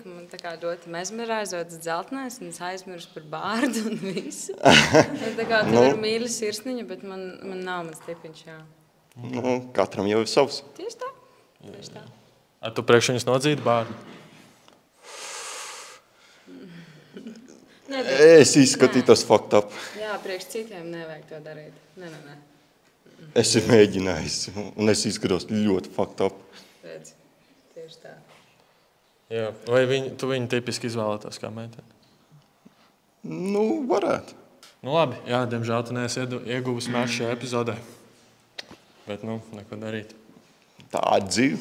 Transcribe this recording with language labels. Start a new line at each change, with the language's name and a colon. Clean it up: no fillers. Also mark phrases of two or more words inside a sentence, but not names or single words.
Latvian: Man tā kā ļoti mesmerizēts dzeltenais, un es aizmirstu par bārdu un visu. Tā kā tur ir mīļa sirsniņa, bet man nav mans tipiņš, jā. Katram jau ir savs. Tieši tā. Tu priekš viņas nodzīti bārdu? Es izskatītos
English: fucked up.
Latvian: Jā, priekš citiem nevajag to darīt. Nē. Es esmu mēģinājis, un es izskatos ļoti
English: fucked up.
Latvian: Redz, tieši tā. Jā, vai tu viņu tipiski izvēlētos kā meiteni? Nu, varētu. Nu labi, jā, diemžēl tu neesi ieguvis mērķi šajā epizodē. Bet, neko darīt. Tā dzīve.